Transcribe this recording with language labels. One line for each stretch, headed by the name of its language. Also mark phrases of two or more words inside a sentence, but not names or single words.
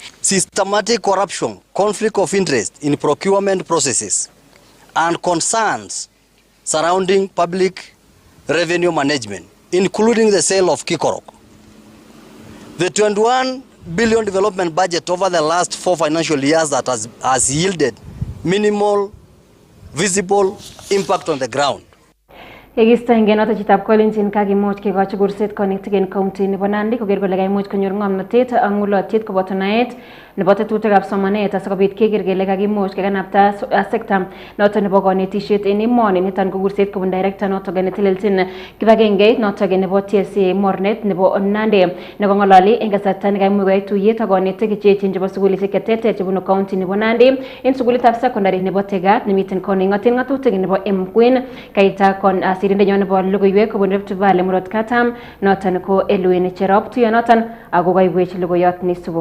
English: Systematic corruption, conflict of interest in procurement processes, and concerns surrounding public revenue management, including the sale of Kikorok. The 21 billion development budget over the last 4 financial years that has yielded minimal visible impact on the ground.
Kalenjin: Yekistoenge noto chitab kolenjin kakimuch kekochi kurset
English: connecting in county
Kalenjin: nebo Nandi koker kole kaimuch konyor ng'omnotet ak ng'ulotyet koboto naet nebo tetutikab somanet asikobit keker kele kakimuch kekanapta sekta noto nebo konetishet en emoni. Niton ko kurset kobun director noto netelelchin kibagengeit noto nebo TSA mornet nebo Nandi nekong'ololi en kasarta nekaimuch koyai tuyet ak konetik cheechen chebo sukulishek cheterter chebunu county nebo Nandi en sukulitab secondary nebo Tegat nemiten koning'oten ng'atutik nebo Mqueen kaita kon sirindenyon nebo logoiwek kobun Rift Valley murot katam noton ko Elwin Cherop tuyonoton ako koibwech logoiyot nisubu.